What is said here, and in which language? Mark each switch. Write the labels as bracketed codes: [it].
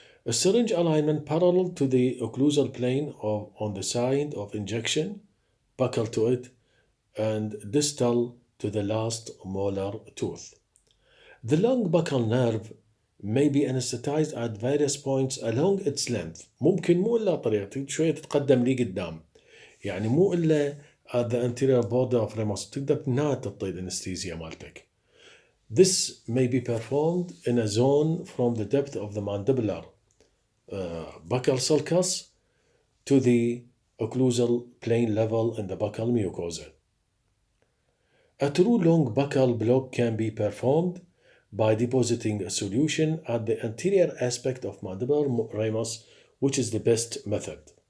[en] A syringe alignment parallel to the occlusal plane on the side of injection, buccal to it, and distal to the last molar tooth. The long buccal nerve may be anesthetized at various points along its length. [ar] ممكن مو إلا طريقة شوية تتقدم لي قدام. يعني مو إلا [en] at the anterior border of ramus [ar] تقدر نهاية تعطي الانستيزيا مالتك. [en] This may be performed in a zone from the depth of the mandibular buccal sulcus to the occlusal plane level in the buccal mucosa. A true long buccal block can be performed by depositing a solution at the anterior aspect of mandibular ramus, which is the best method.